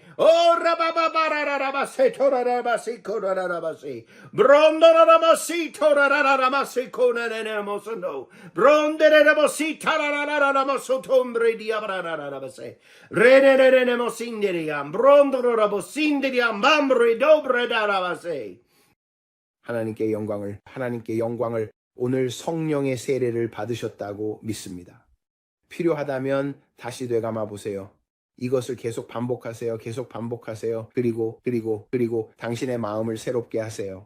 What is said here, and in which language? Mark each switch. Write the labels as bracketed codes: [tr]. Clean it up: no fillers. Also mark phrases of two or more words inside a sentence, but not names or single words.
[ko] O rababararabase torarabasi corarabasi. Brondorabasi torararamasi conanemosono. Bronderabasi tarararamaso tombre diabararabase. Renenemosindiriam, brondorabasi. 하나님께 영광을, 하나님께 영광을. 오늘 성령의 세례를 받으셨다고 믿습니다. 필요하다면 다시 되감아 보세요. 이것을 계속 반복하세요. 계속 반복하세요. 그리고 당신의 마음을 새롭게 하세요.